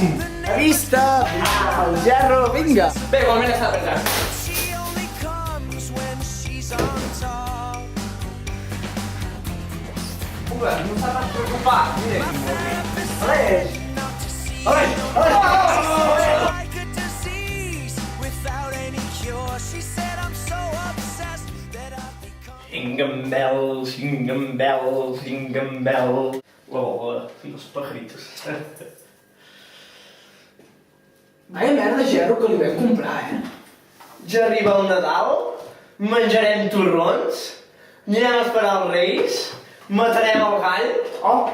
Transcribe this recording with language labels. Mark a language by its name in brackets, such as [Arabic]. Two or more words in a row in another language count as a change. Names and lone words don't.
[Catalan] A vista! El gerro, vinga! Bé, igualment està apretat. Uga, no s'ha de preocupar. Mira, Aleix! Aleix! [English] Jingle bells, jingle bells, jingle bells. [Catalan] La bola i els pajaritos. Vaya merda gerro que li vam comprar, Ja arriba el Nadal, menjarem torrons, anirem a esperar els Reis, matarem el gall. Oh!